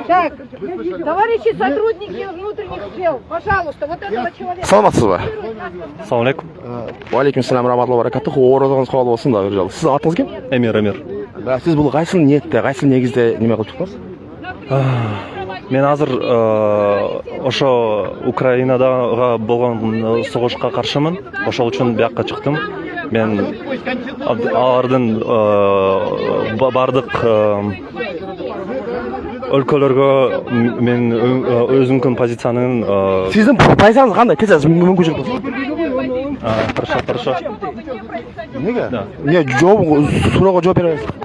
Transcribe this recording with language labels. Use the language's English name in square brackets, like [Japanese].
[Russian] Так, товарищи сотрудники внутренних дел, пожалуйста, вот этого человека. [Kyrgyz] Саламатсыз ба? [Arabic] Ассаламу алейкум. Уалейкум салам раматуллахи баракатух. [Kazakh] Оразаңыз қабыл болсын да, жал. Сіз атыңыз кім? Эмир. Да, сіз бұл қайсыл ниетте, қайсыл негізде неме қылып шықтыңыз? [Kyrgyz] Мен азыр ошо Украинадагы болгон согушка каршымын. Ошол үчүн биякка чыктым. Мен алардын бардык өлкөлөргө мен өзүмкүн позициянын [Kazakh] Сіздің пайсаңыз қандай? Тез мүмкіншілік болсын. [Russian] Хорошо. [Kazakh] Неге? Не, сұрауға жауап береміз.